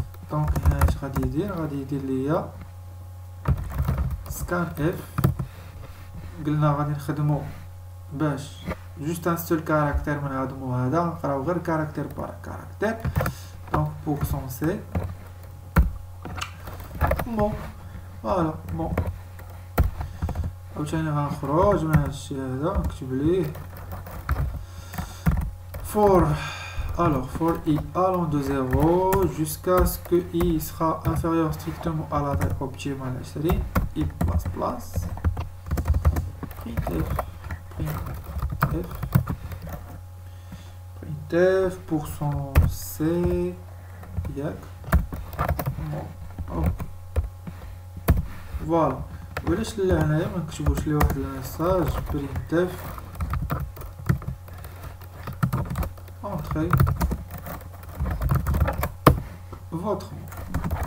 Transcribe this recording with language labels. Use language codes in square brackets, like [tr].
[ar] دونك هنا اش غادي يدير ليا سكان اف. قلنا غادي نخدمو باش جوست ان سول كاركتير من هاد المو هذا نقراو غير كاركتير بار كاركتير. دونك بورسون سي بون فوالا بون. عاوتاني غنخرج من هادشي هذا نكتب ليه [fr] for for i allant de 0 jusqu'à ce que i sera inférieur strictement à la taille optimale 20 i plus plus printf pourcent c [ar] ياك. فوالا. وعلاش لا هنايا ما نكتبوش ليه واحد الميساج [fr] printf entrée votre mot.